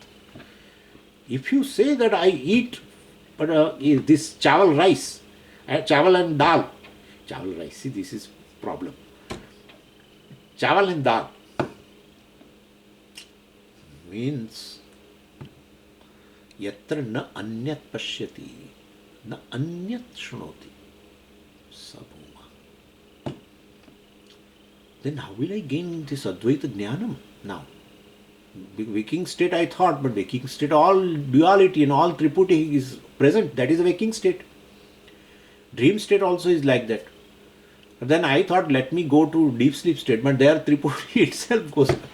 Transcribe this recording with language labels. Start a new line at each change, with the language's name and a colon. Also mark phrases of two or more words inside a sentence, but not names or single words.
English: If you say that I eat this chawal rice, chawal and dal, chawal rice, see, this is problem. Chawal and dal means
Sanskrit: yatra na anyat pashyati, na anyat shrunoti, sabhuma.
English: Then how will I gain this
Sanskrit: Advaita Jnanam
English: now? Waking state I thought, but waking state, all duality and all triputi is present. That is a waking state. Dream state also is like that. But then I thought, let me go to deep sleep state, but there triputi itself goes.